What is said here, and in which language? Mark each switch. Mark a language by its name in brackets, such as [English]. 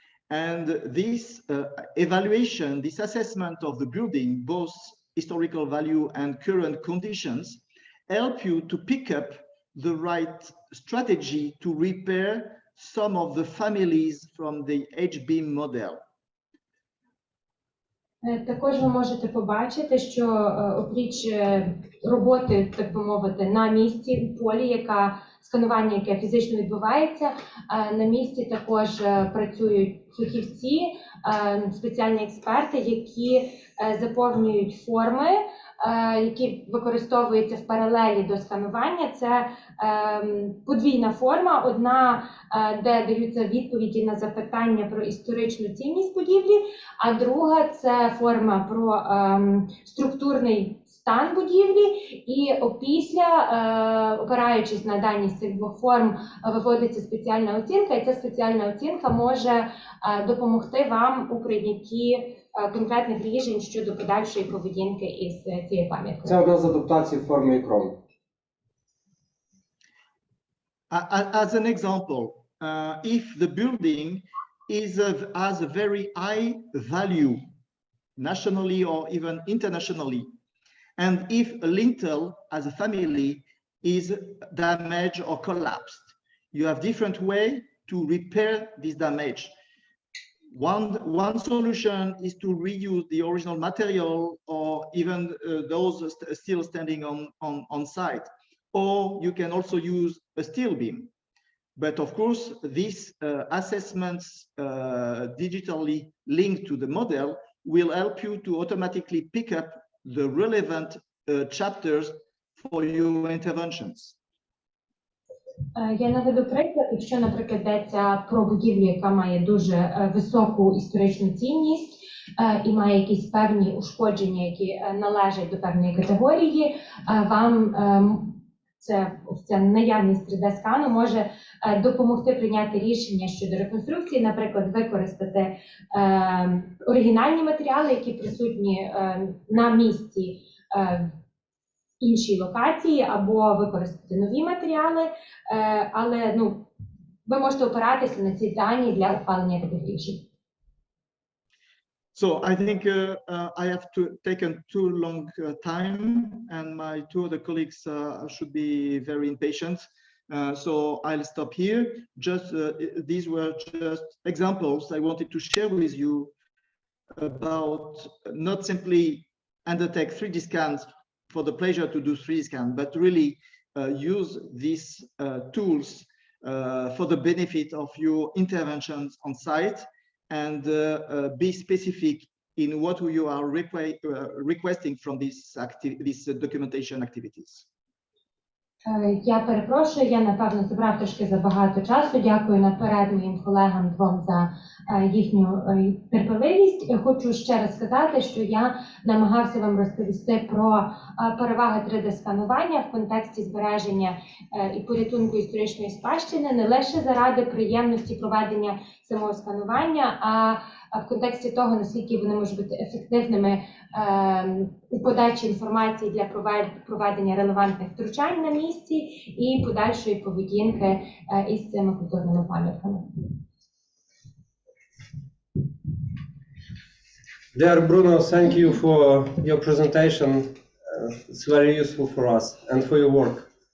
[English] And this evaluation, this assessment of the building, both historical value and current conditions, help you to pick up the right strategy to repair some of the families from the HBIM model. [Ukrainian] Також ви можете побачити, що опріч роботи, так би мовити, на місці, у полі, сканування, яке фізично відбувається, на місці також працюють фахівці, спеціальні експерти, які заповнюють форми, які використовуються в паралелі до сканування. Це подвійна форма. Одна, де даються відповіді на запитання про історичну цінність будівлі, а друга – це форма про структурний стан будівлі. І опісля, опираючись на дані з цих двох форм, виводиться спеціальна оцінка, і ця спеціальна оцінка може допомогти вам у прийнятті конкретних рішень щодо подальшої поведінки із цією пам'яткою. Це одна з адаптацій форми ICCROM. [English] As an example, if the building has a very high value nationally or even internationally, and if a lintel as a family is damaged or collapsed, you have different way to repair this damage. One solution is to reuse the original material or even those still standing on site, or you can also use a steel beam. But of course, these assessments digitally linked to the model will help you to automatically pick up the relevant chapters for your interventions. [Ukrainian] Я наведу приклад, якщо, наприклад, йдеться про будівлю, яка має дуже високу історичну цінність і має якісь певні ушкодження, які належать до певної категорії, вам ця наявність 3D-скану може допомогти прийняти рішення щодо реконструкції, наприклад, використати оригінальні матеріали, які присутні на місці іншій локації, або використати нові матеріали, але ви можете опиратися на ці дані для ухвалення таких рішень. [English] So I think I have taken too long time, and my two other colleagues should be very impatient. So I'll stop here. Just these were just examples I wanted to share with you about not simply undertake 3D scans for the pleasure to do 3D scan, but really use these tools for the benefit of your interventions on site, and be specific in what you are requesting from these documentation activities. [Ukrainian] Я перепрошую, я, напевно, забрав трошки забагато часу. Дякую наперед моїм колегам двом за їхню терпеливість. Хочу ще раз сказати, що я намагався вам розповісти про переваги 3D-сканування в контексті збереження і порятунку історичної спадщини, не лише заради приємності проведення самого сканування, а в контексті того, наскільки вони можуть бути ефективними у подачі інформації для проведення релевантних втручань на місці і подальшої поведінки із цими культурними пам'ятками. [English] Dear Bruno, thank you for your presentation. It's very useful for us and for your work.